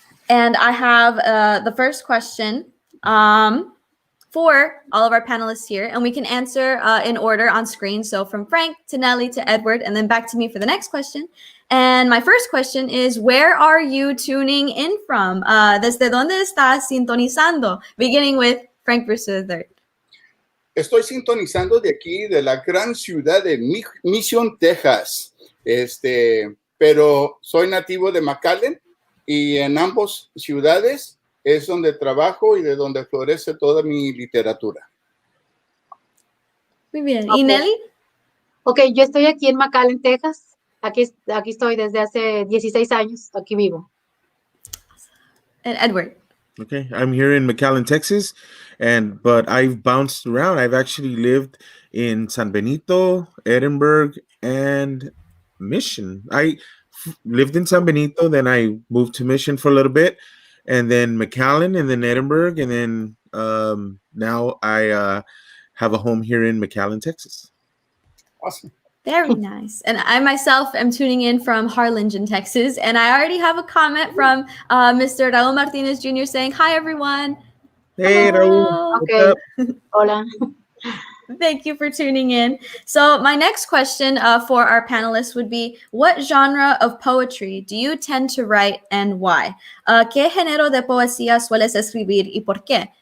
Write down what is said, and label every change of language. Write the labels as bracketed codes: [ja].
[en] And I have the first question for all of our panelists here, and we can answer in order on screen. So from Frank to Nely to Edward, and then back to me for the next question. And my first question is, where are you tuning in from? [es] ¿Desde dónde estás sintonizando? [en] Beginning with Frank Brewster III. [es] Estoy sintonizando de aquí, de la gran ciudad de Mission, Texas. Pero soy nativo de McAllen y en ambas ciudades es donde trabajo y de donde florece toda mi literatura. Muy bien. [en] Okay. [es] ¿Y Nely? Ok, yo estoy aquí en McAllen, Texas. Aquí estoy desde hace 16 años. Aquí vivo. [en] And Edward. Okay, I'm here in McAllen, Texas, but I've bounced around. I've actually lived in San Benito, Edinburgh, and Mission. I lived in San Benito, then I moved to Mission for a little bit, and then McAllen, and then Edinburgh, and then now I have a home here in McAllen, Texas. Awesome. Very nice. And I myself am tuning in from Harlingen, Texas. And I already have a comment from Mr. Raul Martinez Jr. saying, hi, everyone. Hey, Raul. [es] Okay. Hola. [en] Thank you for tuning in. So my next question for our panelists would be, what genre of poetry do you tend to write and why? [es] ¿Qué género de poesía sueles escribir y por qué?